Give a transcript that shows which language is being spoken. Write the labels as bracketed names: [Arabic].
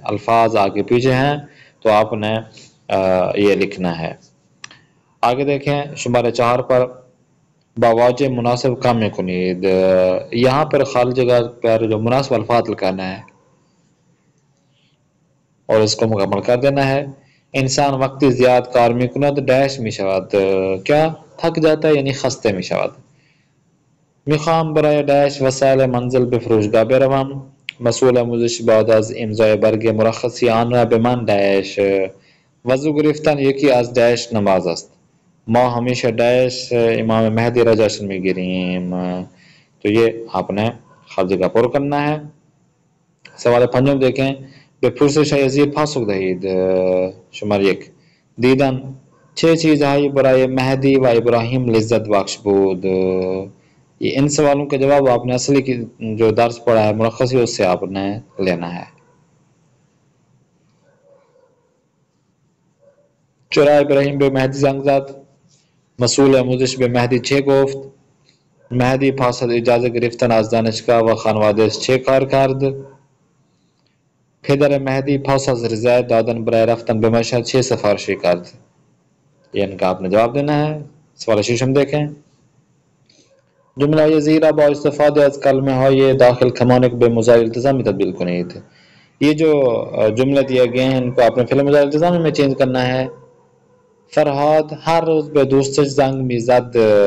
[Urdu] الفاظ آگے پیچھے ہیں تو آپ نے یہ لکھنا ہے. آگے دیکھیں شمارے 4 پر [Persian] باواجہ مناسب کام کنید. [Urdu] یہاں پر خالی جگہ پر جو مناسب الفاظ لکھانا ہے اور اس کو مکمل کر دینا ہے. [Persian] انسان وقتی زیاد کار میکند ڈیش میشود. [Urdu] کیا تھک جاتا ہے یعنی [Persian] خسته میشود. میخوام برای ڈیش وسایل منزل به فروشگاه بروم. مسئول آموزش بعد از امضای برگ مرخصی آن را به من ڈیش. وضو گرفتن یکی از ڈیش نماز است. ما ہمیشہ ڈیش امام مہدی را جشن میگیریم. [Urdu] تو یہ آپ نے ہر جگہ پر کرنا ہے. سوال 5 دیکھیں. [Persian] به پرسش یزید پاسخ دهید. شمار 1 دیدن چه چیزهایی برای مهدی و ابراهیم لذت بخش بود. [Urdu] یہ ان سوالوں کا جواب آپ نے اصلی کی جو درس پڑھا ہے مرخصی اس سے آپ نے لینا ہے. [Persian] چرا ابراهیم به مهدی زنگ زد. مسئول آموزش به مهدی چه گفت. مهدی پس از اجازه گرفتن از دانشگاه و خانواده‌اش چه کار کرد. پدر مهدی پس از رضایت دادن برای رفتن به مشهد چه سفارشی کرد. [Urdu] یہ ان کا آپ نے جواب دینا ہے. سوال 6 ہم دیکھیں. [Persian] جمله زیرا با استفاده از کلمه های داخل کمانک به مضارع التزامی تبدیل کنید. [Urdu] یہ جو جملے دیے گئے ہیں ان کو آپ نے فعل مضارع التزامی میں چینج کرنا ہے. [Persian] فرهاد هر روز به دوستش زنگ میزد.